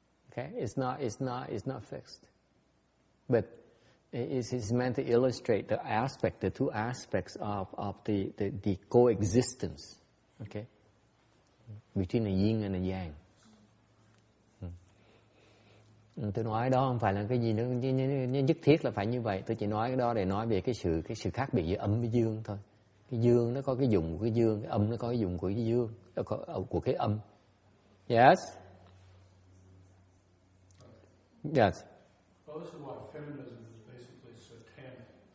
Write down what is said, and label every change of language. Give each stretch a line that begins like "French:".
English: Okay, it's not fixed, but it's meant to illustrate the two aspects of the coexistence, okay, between the yin and the yang.
Vietnamese: Tôi nói đó không phải là cái gì nó nhất thiết là phải như vậy. Tôi chỉ nói cái đó để nói về cái sự khác biệt giữa âm với dương thôi. Cái dương nó có cái dụng của cái dương, cái âm nó có cái dụng của cái dương, của cái âm.
English: Yes. Yes. Well, this is why feminism is basically satanic.